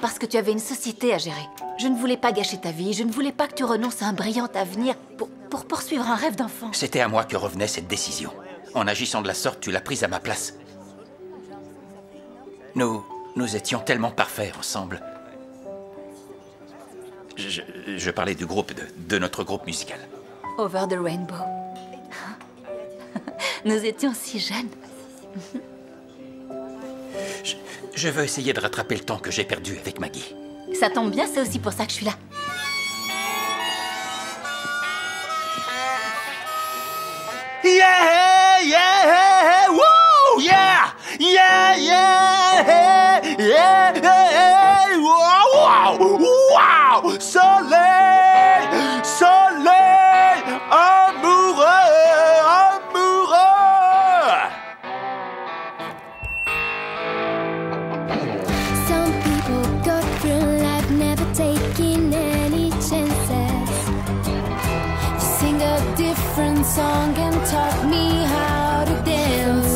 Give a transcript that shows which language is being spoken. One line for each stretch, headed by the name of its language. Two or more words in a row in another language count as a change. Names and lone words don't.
French: c'est parce que tu avais une société à gérer. Je ne voulais pas gâcher ta vie, je ne voulais pas que tu renonces à un brillant avenir pour poursuivre un rêve d'enfant. C'était à moi que revenait cette décision. En agissant de la sorte, tu l'as prise à ma place. Nous étions tellement parfaits ensemble. Je parlais du groupe, de notre groupe musical. Over the Rainbow. Nous étions si jeunes. Je veux essayer de rattraper le temps que j'ai perdu avec Maggie. Ça tombe bien, c'est aussi pour ça que je suis là. Yeah, yeah, woo, yeah, yeah, yeah, yeah, yeah, wow, wow, wow, soleil, soleil, amoureux, amoureux.
English: Some people go through life never taking any chances. You sing a different song and taught me how to dance.